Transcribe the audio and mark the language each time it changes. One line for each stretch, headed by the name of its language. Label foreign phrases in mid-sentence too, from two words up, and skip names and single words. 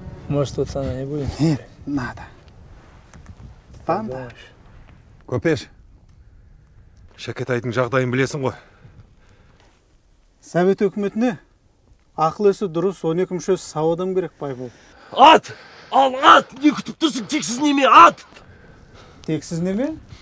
Russian: Может, тут она не будет? Нет, надо. Панда.
Kazakh: Көпеш, Шәкетайдың жағдайын білесің ғой. Совет өкіметіне ақыл есі дұрыс 12 мүшесі сау адам керек, Байбол. Ат! Ал ат! Не күтіп тұрсың? Тексіз неме, ат! Тексіз неме?